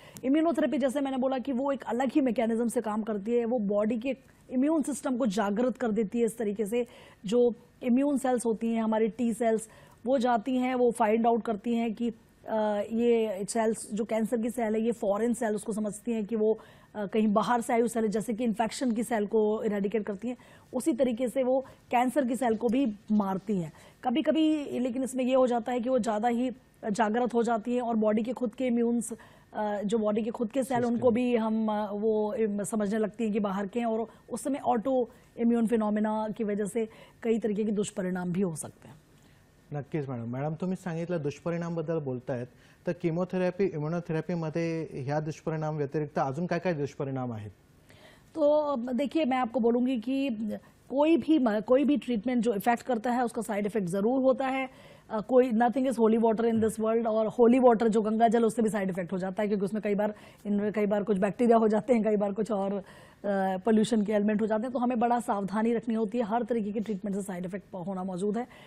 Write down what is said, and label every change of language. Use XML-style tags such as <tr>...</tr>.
<hi>Immunotherapy जैसे मैंने बोला कि वो एक अलग ही मैकेनिज्म से काम करती है, वो बॉडी के इम्यून सिस्टम को जागृत कर देती है। इस तरीके से जो इम्यून सेल्स होती हैं हमारी टी सेल्स, वो जाती हैं, वो फाइंड आउट करती हैं कि ये सेल्स जो कैंसर की सेल है ये फॉरेन सेल उसको समझती हैं कि वो कहीं बाहर से आई हुई सेल है, जैसे कि इन्फेक्शन की सेल को इरेडिकेट करती हैं, उसी तरीके से वो कैंसर की सेल को भी मारती हैं कभी कभी। लेकिन इसमें ये हो जाता है कि वो ज़्यादा ही जागृत हो जाती हैं और बॉडी के खुद के इम्यून्स, जो बॉडी के खुद के सेल, उनको भी हम वो समझने लगती हैं कि बाहर के हैं, और उस समय ऑटो इम्यून फिनोमिना की वजह से कई तरीके के दुष्परिणाम भी हो सकते हैं।</hi> <mr>नक्कीच मॅडम तुम्ही सांगितलं दुष्परिणामबद्दल बोलतायत, तर किमोथेरपी इम्युनोथेरपीमध्ये ह्या दुष्परिणाम व्यतिरिक्त अजून काय काय दुष्परिणाम आहेत?</mr> <hi>तो देखिए मैं आपको बोलूँगी कि कोई भी ट्रीटमेंट जो इफेक्ट करता है उसका साइड इफेक्ट ज़रूर होता है। कोई</hi> <en>nothing is holy water in this world,</en> <hi>और होली वाटर जो गंगा जल उससे भी साइड इफेक्ट हो जाता है, क्योंकि उसमें कई बार कुछ बैक्टीरिया हो जाते हैं, कई बार कुछ और पोल्यूशन के एलिमेंट हो जाते हैं। तो हमें बड़ा सावधानी रखनी होती है, हर तरीके के ट्रीटमेंट से साइड इफेक्ट होना मौजूद है।</hi>